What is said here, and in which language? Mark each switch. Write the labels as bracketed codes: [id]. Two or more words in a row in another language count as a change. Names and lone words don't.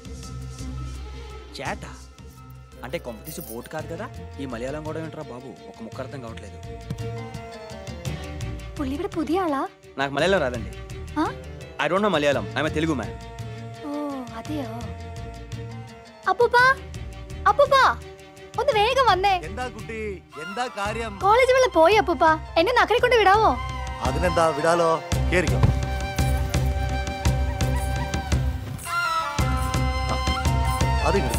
[te] చేట అంటే కొంపతీసి బోట్ కాదు కదా. ఈ మలయాళం కూడా ఏంట్రా బాబు, ఒక ముక్క అర్థం కావట్లేదు. [ml] పుల్లి ഇവിടെ പുതിയ ആളാ? [te] నాకు మలయాళం రాదండి. [en] I don't know Malayalam. I am a Telugu man. [ml] ഓ അതെയോ? അപ്പൂപ്പാ, അപ്പൂപ്പാ ഒന്ന് വേഗം വന്നേ. എന്താ കുട്ടി, എന്താ കാര്യം? കോളേജ് വെള്ളം പോയി അപ്പൂപ്പാ, എന്നെ നക്കരെ കൊണ്ട് വിടാവോ? അതിനെന്താ, വിടാലോ. കേറിക്കോ. അത്